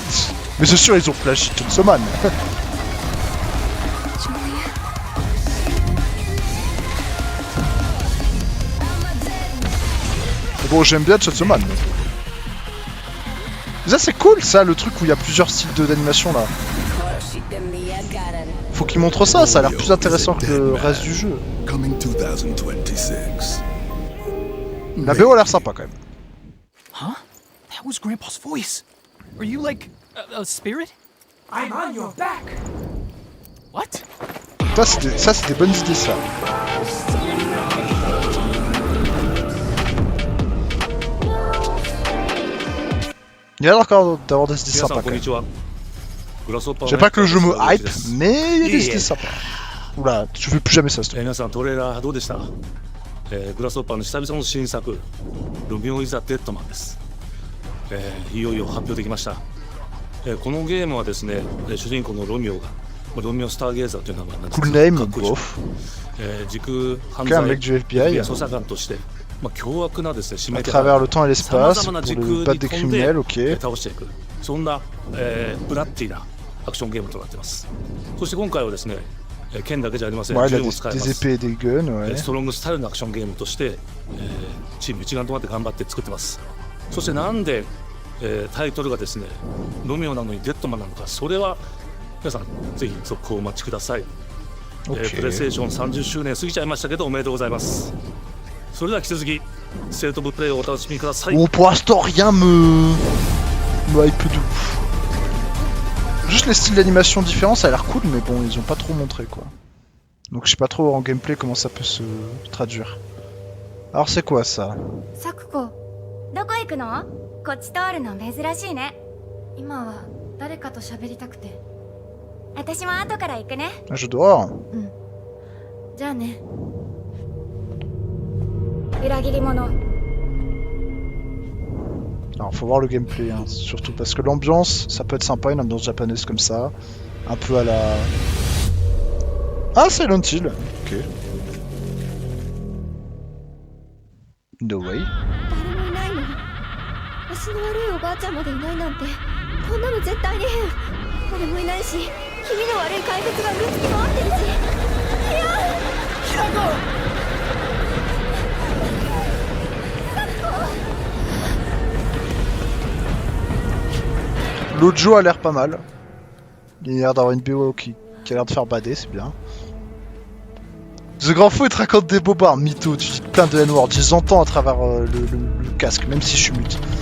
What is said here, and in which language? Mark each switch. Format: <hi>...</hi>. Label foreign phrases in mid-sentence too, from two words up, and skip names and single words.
<fr>Mais c'est sûr ils ont flash Chainsaw Man. Bon, j'aime bien Chainsaw Man. Mais ça c'est cool ça, le truc où il y a plusieurs styles d'animation là. Faut qu'ils montrent ça, ça a l'air plus intéressant que le reste du jeu.</fr> <en>Coming 2026.</en> <fr>La BO a l'air sympa quand même. Huh?</fr> <en>That was Grandpa's voice. Are you like a spirit? I'm on your back. What?</en> <fr>Ça c'est des bonnes idées ça. Il y a l'air encore d'avoir des idées sympas quand même. J'aime pas que le jeu me hype, mais il y a des idées sympas. Oula, tu fais plus jamais ça, s'il te plaît.</fr> <ja>皆さんトレーラーどうでした、グラスホッパーの久々の新作ロミオ・イザ・デッドマンです、いよいよ発表できました、このゲームはですね、主人公のロミオがロミオ・スターゲーザーという名前なんですけ</ja> <en>Cool</en> <ja>ど</ja> <en>name,</en> <ja>かっこいいでしょ、</ja> <fr>bof.</fr> <ja>時空犯</ja> <fr>Ok, un</fr> <ja>罪</ja> <fr>mec du FBI.</fr> <ja>捜査官として、凶悪なですね指</ja> <fr>À</fr> <ja>名手</ja> <fr>travers</fr> <ja>配</ja> <fr>le temps et</fr> <ja>さま</ja> <fr>l'espace,</fr> <ja>ざまな</ja> <fr>pour</fr> <ja>時</ja> <fr>le</fr> <ja>空</ja> <fr>battre</fr> <ja>に</ja> <fr>des</fr> <ja>飛んで、</ja> <fr>criminels, ok.</fr> <ja>倒していくそんな、ブラッディなアクションゲームとなっています。そして今回はですね、剣だけじゃありません、</ja> <fr>Ouais, il a</fr> <ja>銃も使えま</ja> <fr>des</fr> <ja>す。</ja> <fr>épées et des guns, ouais.</fr> <ja>ストロングスタイルのアクションゲームとして、チーム一丸となって頑張って作ってます。そしてなんで、タイトルがですねロミオなのにデッドマンなのか、それは皆さんぜひ続行をお待ちください、</ja> <fr>Ok.</fr> <ja>プレイステーション30周年過ぎちゃいましたけどおめでとうございます。それでは引き続きステートオブプレイをお楽しみください。</ja> <fr>Bon, pour l'instant, rien me hype de ouf. Juste les styles d'animation différents, ça a l'air cool, mais bon, ils ont pas trop montré quoi. Donc je sais pas trop en gameplay comment ça peut se traduire. Alors c'est quoi ça?</fr> <ja>サクコ、どこ行くの？こっち通るの珍しいね。今は誰かと喋りたくて。私も後から行くね。</ja> <fr>Un jeu d'horreur?</fr> <ja>じゃあね。裏切り者。</ja> <fr>Alors faut voir le gameplay, hein, surtout parce que l'ambiance, ça peut être sympa, une ambiance japonaise comme ça. Un peu à la... Ah, Silent Hill.</fr> <en>Ok. No way.</en> <ja>誰もいないの。足の悪いおばあちゃんまでいないなんて、こんなの絶対に変。誰もいないし、気味の悪い怪物がうろつき回ってるし。いや、ひらこ。</ja> <fr>L'autre Joe a l'air pas mal. Il a l'air d'avoir une BO qui a l'air de faire bader, c'est bien. The Grand Fou, il te raconte des bobards, mytho, tu dis plein de N-word, je les entends à travers le casque, même si je suis mute.</fr>